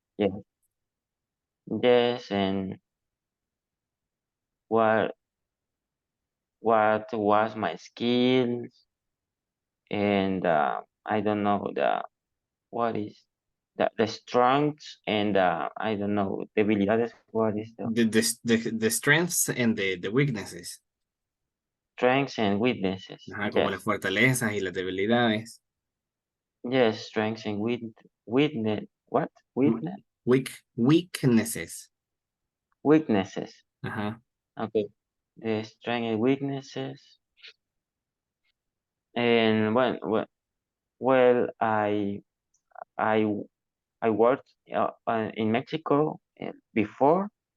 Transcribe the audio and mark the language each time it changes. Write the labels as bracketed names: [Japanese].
[English] Yes, yes, and what was my skills, and I don't know what is the strengths, and I don't know debilidades. What is the The strengths and the weaknesses. strengths and weaknesses? [Spanish] Como las [English] Yes, [Spanish] fortalezas y las debilidades. [English] yes, strengths and weakness. What weakness? Weaknesses. Weaknesses. Ajá. Okay, the strengths and weaknesses. And well, I I worked in Mexico before.